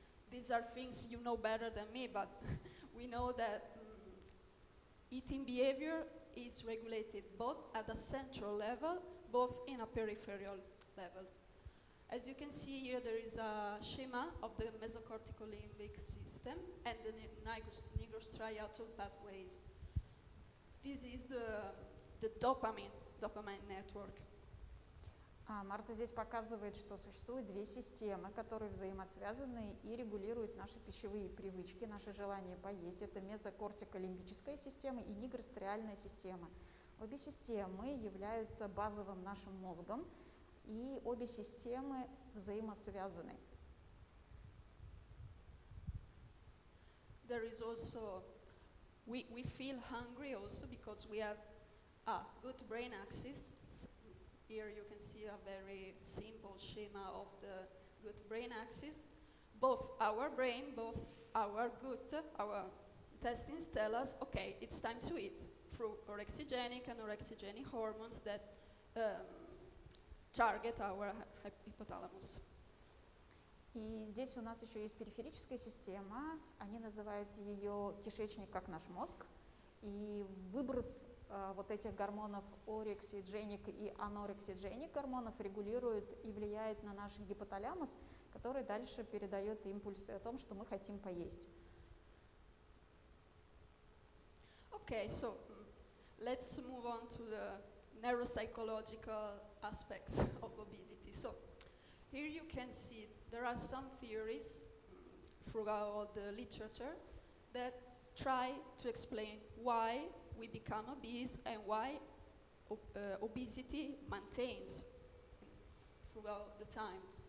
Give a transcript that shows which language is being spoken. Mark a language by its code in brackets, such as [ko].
[en] These are things you know better than me, but we know that eating behavior is regulated both at a central level, both in a peripheral level. As you can see here, there is a schema of the mesocortical limbic system and the nigrostriatal pathways. This is the dopamine network. [ru] Марта здесь показывает, что существует две системы, которые взаимосвязаны и регулируют наши пищевые привычки, наши желания поесть. Это мезокортиколимбическая система и нигростриальная система. Обе системы являются базовым нашим мозгом, и обе системы взаимосвязаны. [en] There is also, we feel hungry also because we have a good brain axis. Here you can see a very simple schema of the good brain axis. Both our brain, both our gut, our intestines tell us, okay, it's time to eat through orexigenic and orexigenic hormones that target our hypothalamus. [ru] И здесь у нас еще есть периферическая система, они называют ее кишечник как наш мозг, и выброс вот этих гормонов орексигеник и анорексигеник гормонов регулирует и влияет на наш гипоталамус, который дальше передает импульсы о том, что мы хотим поесть. [en] Okay, so let's move on to the neuropsychological aspects of obesity. So here you can see there are some theories throughout the literature that try to explain why we become obese and why obesity maintains throughout the time.